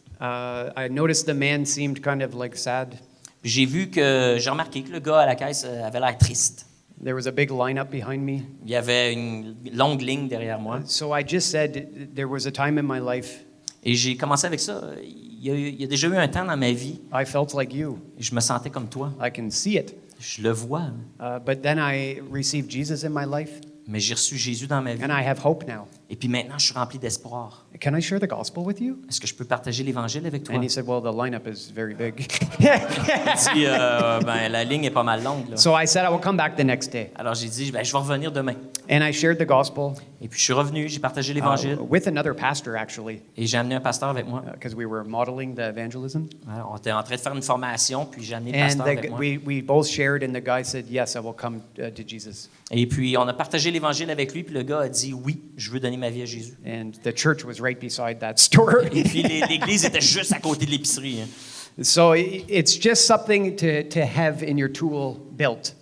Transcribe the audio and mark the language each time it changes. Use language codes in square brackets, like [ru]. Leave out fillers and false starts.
[en] I noticed the man seemed kind of like sad. [fr] Puis j'ai remarqué que le gars à la caisse avait l'air triste. [en] There was a big lineup behind me. [fr] Il y avait une longue ligne derrière moi. [en] So I just said, there was a time in my life [fr] Et j'ai commencé avec ça. Il y a déjà eu un temps dans ma vie, [en] I felt like you. [fr] je me sentais comme toi. [en] I can see it. [fr] Je le vois. [en] But then I received Jesus in my life, [fr] Mais j'ai reçu Jésus dans ma vie. [en] and I have hope now. [fr] Et puis maintenant, je suis rempli d'espoir. [en] Can I share the gospel with you? [fr] Est-ce que je peux partager l'Évangile avec toi? [en] And he said, well, the lineup is very big. [fr] Il dit, ben, la ligne est pas mal longue. Là. [en] So I said, I will come back the next day. [fr] Alors j'ai dit, ben, je vais revenir demain. [en] And I shared the gospel [fr] Et puis je suis revenu, j'ai partagé l'Évangile. [en] with another pastor, actually, [fr] Et j'ai amené un pasteur avec moi. [en] because we were modeling the evangelism. [fr] Alors, on était en train de faire une formation, puis j'ai amené le [en] And [fr] pasteur avec moi. [en] we both shared, and the guy said, yes, I will come to Jesus. [fr] Et puis on a partagé l'Évangile avec lui, puis le gars a dit, oui, je veux donner ma vie à Jésus. [en] And the church was right beside that store. [fr] Et puis l'église était juste à côté de l'épicerie. Hein. [en] So it's just something to have in your tool belt.